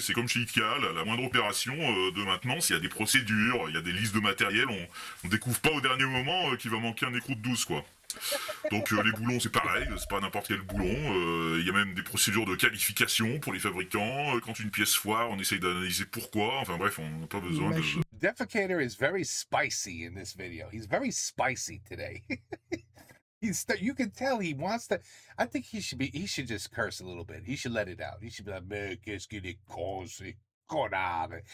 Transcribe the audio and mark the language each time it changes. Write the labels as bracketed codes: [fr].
[fr] C'est comme chez Ikea, la moindre opération de maintenance, il y a des procédures, il y a des listes de matériel, on découvre pas au dernier moment qu'il va manquer un écrou de 12, quoi. Donc les boulons c'est pareil, c'est pas n'importe quel boulon, il y a même des procédures de qualification pour les fabricants, quand une pièce foire on essaye d'analyser pourquoi, enfin bref on n'a pas besoin de... [en] Defecator is very spicy in this video. He's very spicy today. You can tell he wants to. I think he should just curse a little bit. He should let it out. He should be like, man, [fr] qu'est-ce qu'il est con, c'est conade.